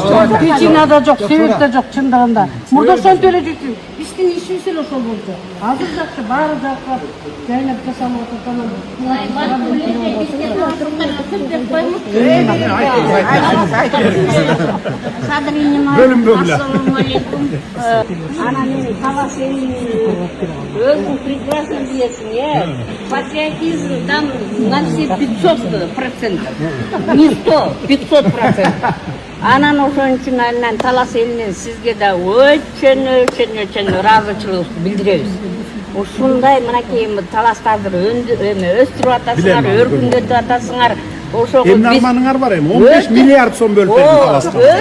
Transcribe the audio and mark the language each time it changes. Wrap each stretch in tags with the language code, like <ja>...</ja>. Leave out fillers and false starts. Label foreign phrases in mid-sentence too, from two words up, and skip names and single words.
<ky>Причина да жок, себеп да жок чындыгында. Мурда ошентип эле жүрчү. Биздин ишибиз эле ошол болду. Азыр жакшы, баары жакырап, жайнап жасалып</ky> <ar>Assalamu alaikum.</ar> <kk>Ana meni Талас өзің прекрасно білесің,</kk> <ru>патриотизм там на все</ru> <kk>500%.</kk> <ru>Не 100, 500%.</ru> <ky>Анан ошон үчүн айынан Талас элинен сизге да өчөн ыраазычылыгыбызды билдиребиз. Ушундай мынакей Таластарды өстүрүп атасыңар, өркүндөтүп атасыңар. Эмне арманыңар бар эми? 15 миллиард сом бөлүп берди Таласка.</ky>